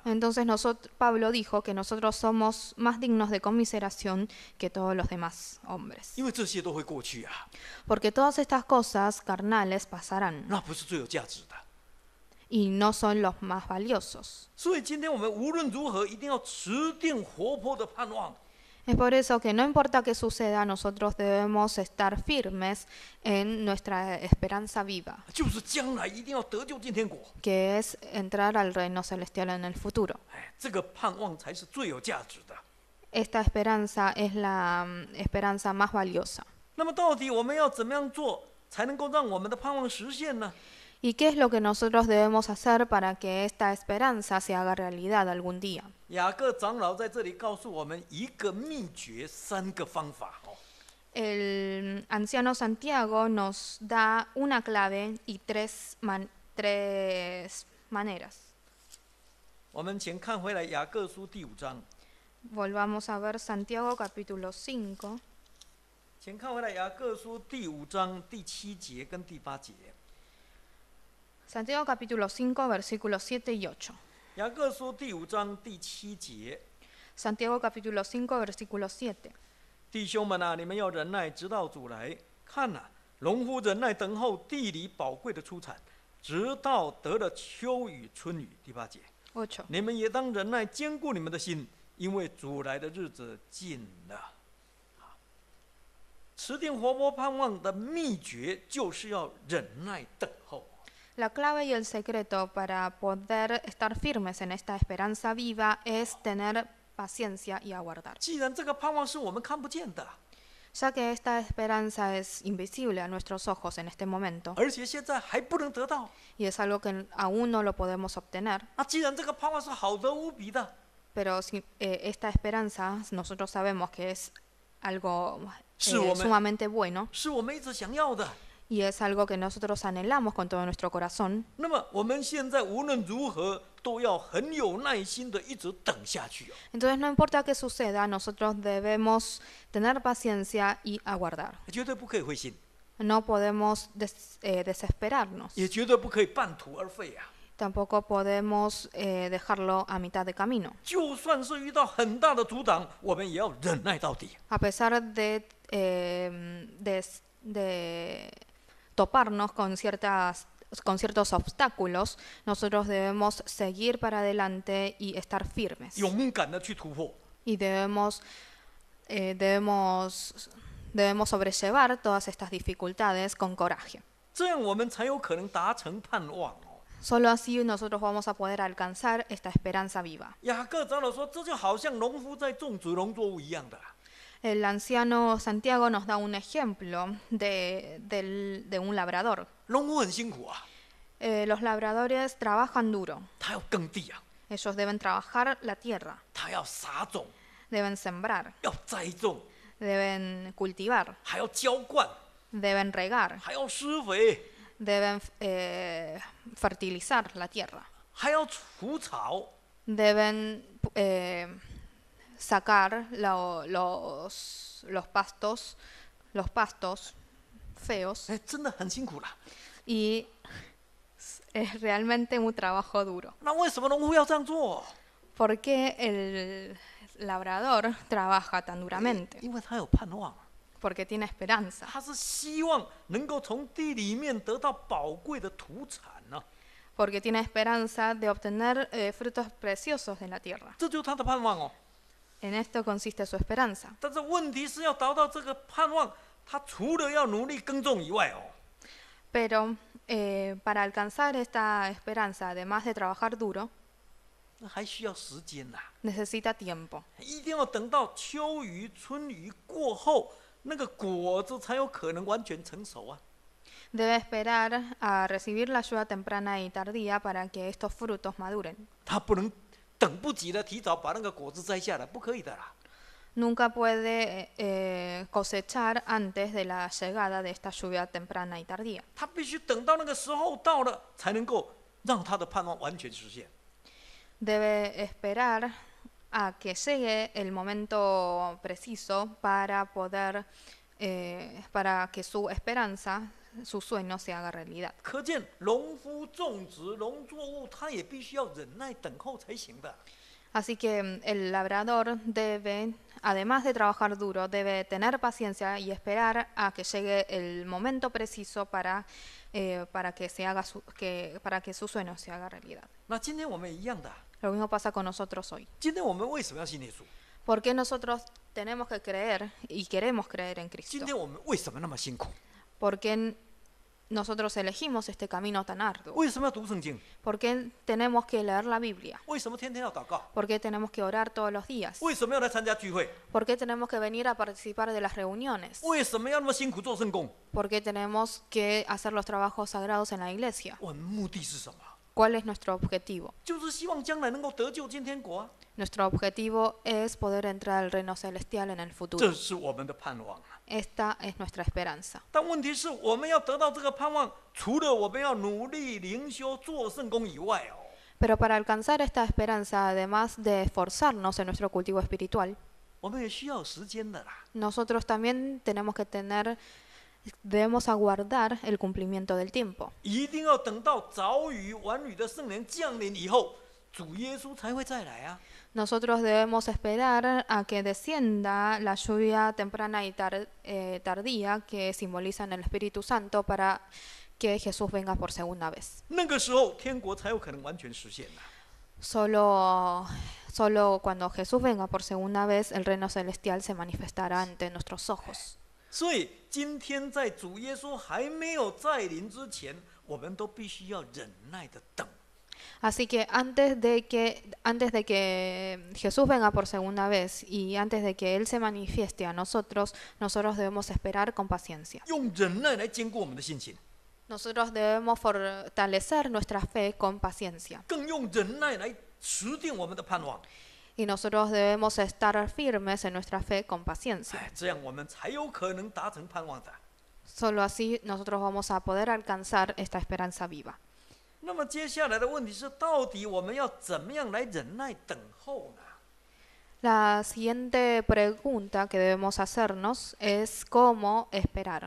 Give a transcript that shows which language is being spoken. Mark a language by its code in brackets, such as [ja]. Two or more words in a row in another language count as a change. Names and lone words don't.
[es] entonces Pablo dijo que nosotros somos más dignos de conmiseración que todos los demás hombres. [zh] 因为这些都会过去啊， [es] Porque todas estas cosas carnales pasarán [zh] 那不是最有价值的。 [es] y no son los más valiosos. [zh] 所以今天我们无论如何，一定要持定活泼的盼望。 [es] Es por eso que no importa qué suceda, nosotros debemos estar firmes en nuestra esperanza viva, [zh] 就是将来一定要得救进天国， [es] que es entrar al reino celestial en el futuro. [zh] 哎，这个盼望才是最有价值的。 [es] Esta esperanza es la esperanza más valiosa. [zh] 那么到底我们要怎么样做，才能够让我们的盼望实现呢？ [es] ¿Y qué es lo que nosotros debemos hacer para que esta esperanza se haga realidad algún día? [zh] 雅各长老在这里告诉我们一个秘诀，3个方法哦。 [es] El anciano Santiago nos da una clave y tres maneras. [zh] 我们请看回来雅各书第5章， [es] Volvamos a ver Santiago capítulo 5. [zh] 请看回来雅各书第5章第7节跟第8节。 [es] Santiago capítulo 5 versículos 7 y 8. [zh] 雅各书第5章第7节， [es] Santiago capítulo 5 versículo 7. [zh] 弟兄们啊，你们要忍耐，直到主来。看哪，农夫忍耐等候地里宝贵的出产，直到得了秋雨春雨。第8节， 8. 你们也当忍耐，坚固你们的心，因为主来的日子近了。持定活泼盼望的秘诀，就是要忍耐等候。 [es] La clave y el secreto para poder estar firmes en esta esperanza viva es tener paciencia y aguardar. [zh] 既然这个盼望是我们看不见的， [es] Ya que esta esperanza es invisible a nuestros ojos en este momento [zh] 而且现在还不能得到， [es] y es algo que aún no lo podemos obtener, [zh] 那既然这个盼望是好得无比的， [es] pero esta esperanza nosotros sabemos que es algo [zh] 是我们 [es] sumamente bueno [zh] 是我们一直想要的。 [es] y es algo que nosotros anhelamos con todo nuestro corazón. [zh] 那么我们现在无论如何都要很有耐心的一直等下去哦。 [es] Entonces no importa qué suceda, nosotros debemos tener paciencia y aguardar. [zh] 绝对不可以灰心， [es] No podemos desesperarnos. [zh] 也绝对不可以半途而废啊！ [es] Tampoco podemos dejarlo a mitad de camino. [zh] 就算是遇到很大的阻挡，我们也要忍耐到底。 [es] A pesar de toparnos con ciertos obstáculos, nosotros debemos seguir para adelante y estar firmes. [zh] 勇敢的去突破。 [es] Y debemos sobrellevar todas estas dificultades con coraje. [zh] 这样我们才有可能达成盼望哦。 [es] Solo así nosotros vamos a poder alcanzar esta esperanza viva. [zh] 雅各长老说，这就好像农夫在种植农作物一样的。 [es] El anciano Santiago nos da un ejemplo de un labrador. [zh] 农夫很辛苦啊， [es] Los labradores trabajan duro. [zh] 他要耕地啊， [es] Ellos deben trabajar la tierra, [zh] 他要撒种， [es] deben sembrar, [zh] 要栽种， [es] deben cultivar, [zh] 还要浇灌， [es] deben regar, [zh] 还要施肥， [es] deben fertilizar la tierra, [zh] 还要除草。 [es] deben sacar los pastos feos [zh] 哎，真的很辛苦啦。 [es] y es realmente un trabajo duro. [zh] 那为什么农夫要这样做？ [es] ¿Por qué el labrador trabaja tan duramente? [zh] 因为他有盼望， [es] Porque tiene esperanza, [zh] 他是希望能够从地里面得到宝贵的土产呢、 [es] porque tiene esperanza de obtener frutos preciosos de la tierra. [zh] 这就是他的盼望哦。 [es] En esto consiste su esperanza. [zh] 但是问题是要达到这个盼望，他除了要努力耕种以外哦， [es] Pero para alcanzar esta esperanza, además de trabajar duro, [zh] 那还需要时间呐、 [es] necesita tiempo. [zh] 一定要等到秋雨春雨过后，那个果子才有可能完全成熟啊。 [es] Debe esperar a recibir la ayuda temprana y tardía para que estos frutos maduren. [zh] 他不能等不及的提早把那个果子摘下来，不可以的啦。 [es] Nunca puede cosechar antes de la llegada de esta lluvia temprana y tardía. [zh] 他必须等到那个时候到了，才能够让他的盼望完全实现。 [es] Debe esperar a que llegue el momento preciso para poder, para que su esperanza, su sueño se haga realidad. [zh] 可见农夫种植农作物，他也必须要忍耐等候才行的。 [es] Así que el labrador debe, además de trabajar duro, debe tener paciencia y esperar a que llegue el momento preciso para que su sueño se haga realidad. [zh] 那今天我们也一样的， [es] Lo mismo pasa con nosotros hoy. [zh] 今天我们为什么要信耶稣？ [es] ¿Por qué nosotros tenemos que creer y queremos creer en [zh] 今 [es] Cristo? [zh] 天我们为什么那么辛苦？ [es] ¿Por qué nosotros elegimos este camino tan arduo? [zh] 为什么要读圣经？ [es] ¿Por qué tenemos que leer la Biblia? [zh] 为什么天天要祷告？ [es] ¿Por qué tenemos que orar todos los días? [zh] 为什么要来参加聚会？ [es] ¿Por qué tenemos que venir a participar de las reuniones? [zh] 为什么要那么辛苦做圣工？ [es] ¿Por qué tenemos que hacer los trabajos sagrados en la iglesia? [zh] 我们目的是什么？ [es] ¿Cuál es nuestro objetivo? [zh] 就是希望将来能够得救进天国啊！ [es] Nuestro objetivo es poder entrar al reino celestial en el [zh] 这 [es] futuro. [zh] 是我们的盼望啊！ [es] Esta es nuestra esperanza. [zh] 但问题是，我们要得到这个盼望，除了我们要努力灵修做圣工以外哦， [es] Pero para alcanzar esta esperanza, además de esforzarnos en nuestro cultivo espiritual, [zh] 我们也需要时间的啦。 [es] nosotros también debemos aguardar el cumplimiento del tiempo. [zh] 一定要等到早雨晚雨的圣灵降临以后，主耶稣才会再来啊！ [es] Nosotros debemos esperar a que descienda la lluvia temprana y tardía que simbolizan el Espíritu Santo para que Jesús venga por segunda vez. [zh] 那个时候，天国才有可能完全实现呐、 [es] Solo cuando Jesús venga por segunda vez, el reino celestial se manifestará ante nuestros ojos. [zh] 所以，今天在主耶稣还没有再临之前，我们都必须要忍耐的等。 [es] Así que antes de que Jesús venga por segunda vez y antes de que Él se manifieste a nosotros, nosotros debemos esperar con paciencia. [zh] 用忍耐来坚固我们的信心， [es] Nosotros debemos fortalecer nuestra fe con paciencia. [zh] 更用忍耐来持定我们的盼望。 [es] Y nosotros debemos estar firmes en nuestra fe con paciencia. [zh] 哎，这样我们才有可能达成盼望的。 [es] Solo así nosotros vamos a poder alcanzar esta esperanza viva. [zh] 那么接下来的问题是，到底我们要怎么样来忍耐等候呢？ [es] La siguiente pregunta que debemos hacernos es cómo esperar.